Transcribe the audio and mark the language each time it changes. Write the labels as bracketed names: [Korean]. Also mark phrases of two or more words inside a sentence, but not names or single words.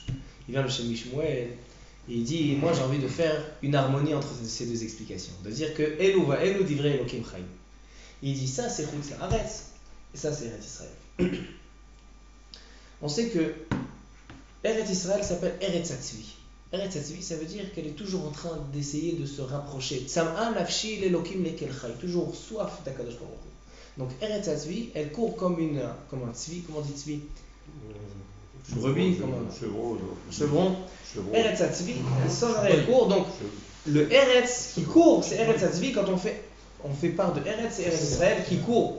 [French] Il vient le Shem Mishmuel et il dit, moi j'ai envie de faire une harmonie entre ces deux explications. De dire que [Hebrew] אלו ואלו דברי אלוקים חיים. [French] Il dit ça c'est [Hebrew] חוץ לארץ [French] et ça c'est Eretz Israël. On sait que Eretz Israël s'appelle Eretz Hatzvi. Eretz Hatzvi, ça veut dire qu'elle est toujours en train d'essayer de se rapprocher. [Hebrew] צמאה נפשי לאלוקים לאל חי. [French] Toujours soif d' [Hebrew] הקדוש ברוך הוא. [French] Donc Eretz Hatzvi, elle court comme un tzvi, comment on dit tzvi? Brebis, comme un chevron. Eretz Hatzvi, sans arrêt elle court. Donc le Eretz qui court, c'est Eretz Hatzvi. Quand on fait part de Eretz, c'est Eretz Israël qui court.